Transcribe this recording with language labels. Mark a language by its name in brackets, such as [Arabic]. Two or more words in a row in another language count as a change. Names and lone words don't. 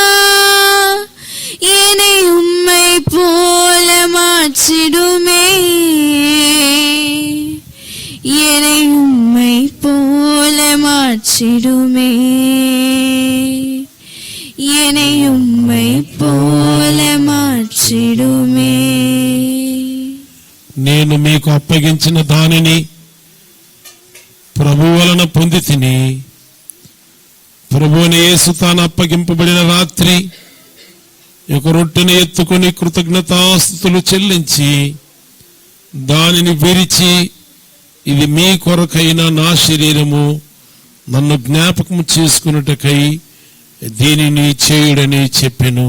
[Tamil] என்னை உம்மை போல மாற்றிடுமே. என்னை உம்மை போல மாற்றிடுமே. என்னை உம்மை போல మార్చిడుమే. [Telugu] నేను మీకు అప్పగించిన దానిని ప్రభు వలన పొంది తిని, ప్రభువుని యేసు తాను అప్పగింపబడిన రాత్రి ఒక రొట్టెను ఎత్తుకొని కృతజ్ఞతాస్తుతులు చెల్లించి దానిని విరిచి, ఇది మీ కొరకైన నా శరీరము, నన్ను జ్ఞాపకం చేసుకున్నటకై దీనిని చేయుడని చెప్పెను.